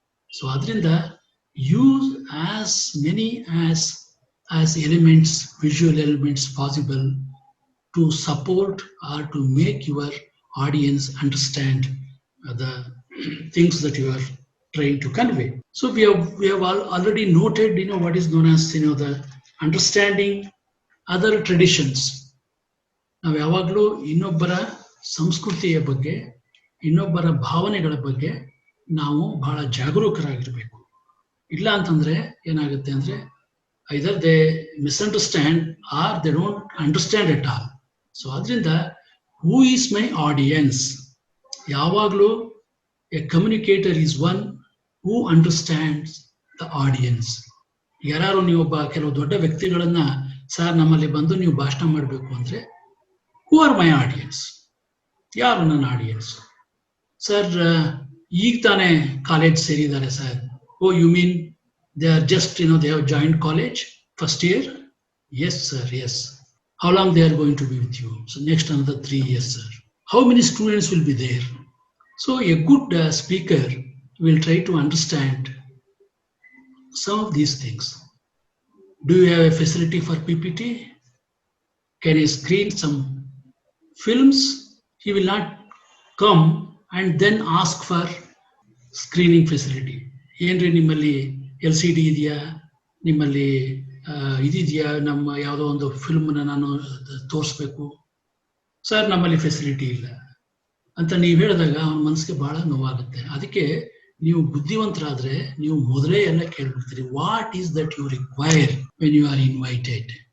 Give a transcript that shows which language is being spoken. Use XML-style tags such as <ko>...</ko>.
<en>So ಅದರಿಂದ use as many as elements, visual elements possible to support or to make your audience understand the things that you are trying to convey. So we have already noted, what is known as, the understanding other traditions.</en> <kn>ನಾವು ಯಾವಾಗಲೂ ಇನ್ನೊಬ್ಬರ ಸಂಸ್ಕೃತಿಯ ಬಗ್ಗೆ, ಇನ್ನೊಬ್ಬರ ಭಾವನೆಗಳ ಬಗ್ಗೆ ನಾವು ಬಹಳ ಜಾಗರೂಕರಾಗಿರ್ಬೇಕು. ಇಲ್ಲ ಅಂತಂದ್ರೆ ಏನಾಗುತ್ತೆ ಅಂದ್ರೆ</kn> <en>either they misunderstand or they don't understand at all. So ಅದರಿಂದ who is my audience? ಯಾವಾಗಲೂ a communicator is one who understands the audience.</en> <kn>ಯಾರು ನೀವೊಬ್ಬ ಕೆಲವು ದೊಡ್ಡ ವ್ಯಕ್ತಿಗಳನ್ನ ಸರ್ ನಮ್ಮಲ್ಲಿ ಬಂದು ನೀವು ಭಾಷಣ ಮಾಡಬೇಕು ಅಂದ್ರೆ</kn> <en>who are my audience?</en> <kn>ಯಾರು ನನ್ನ ಆಡಿಯನ್ಸ್? ಸರ್ ಈಗ ತಾನೇ ಕಾಲೇಜ್ ಸೇರಿದ್ದಾರೆ sir.</kn> <en>Oh you mean they are just they have joint college first year? Yes sir, yes. How long they are going to be with you? So next another 3 years, sir. How many students will be there? So a good speaker will try to understand some of these things. Do you have a facility for PPT? Can I screen some films? He will not come and then ask for screening facility.</en> <kn>ಏನ್ರಿ ನಿಮ್ಮಲ್ಲಿ LCD ಇದೆಯಾ, ನಿಮ್ಮಲ್ಲಿ ಇದಿದೆಯಾ, ನಮ್ಮ ಯಾವುದೋ ಒಂದು ಫಿಲ್ಮ್ನ ನಾನು ತೋರಿಸ್ಬೇಕು sir, ನಮ್ಮಲ್ಲಿ ಫೆಸಿಲಿಟಿ ಇಲ್ಲ ಅಂತ ನೀವು ಹೇಳಿದಾಗ ಅವನ ಮನಸ್ಸಿಗೆ ಬಹಳ ನೋವಾಗುತ್ತೆ. ಅದಕ್ಕೆ ನೀವು ಬುದ್ಧಿವಂತರಾದ್ರೆ ನೀವು ಮೊದಲೇ ಎಲ್ಲ ಕೇಳ್ಬಿಡ್ತೀರಿ,</kn> <en>What is that you require when you are invited.</en>